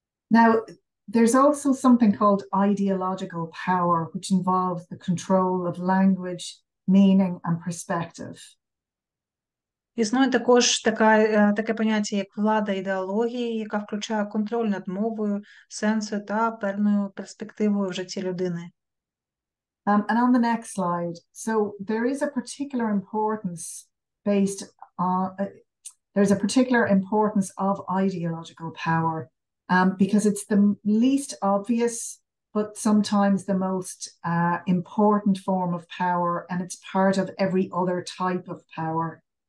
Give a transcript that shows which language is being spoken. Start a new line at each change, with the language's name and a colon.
English: Now, there's also something called ideological power, which involves the control of language, meaning, and perspective.
Ukrainian: Існує також таке поняття, як влада ідеології, яка включає контроль над мовою, сенсою та певною перспективою в житті людини.
English: And on the next slide, so there is a particular importance based on, there's a particular importance of ideological power because it's the least obvious, but sometimes the most important form of power, and it's part of every other type of power.